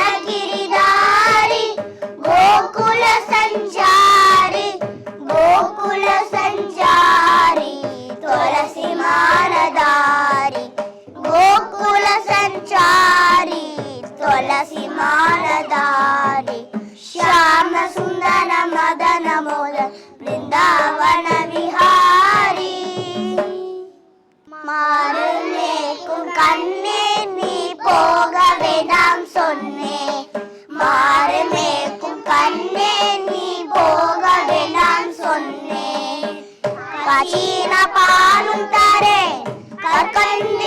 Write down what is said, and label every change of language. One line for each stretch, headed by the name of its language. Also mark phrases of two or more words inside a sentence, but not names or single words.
Hindi: गिरिधारी गोकुल संचारी गोकुल संचारी तुलसी मानधारी गोकुल संचारी तुलसी मानधारी श्याम सुंदर मदन मोहन वृंदावन विहारी
Tamil: மாறுமேக்கும் கண்ணே நீ போக வேண்டாம் சொன்னே மாறுமேக்கும் கண்ணே நீ போக வேண்டாம் சொன்னே காச்சின பாலும் தாரே கற்கண்டு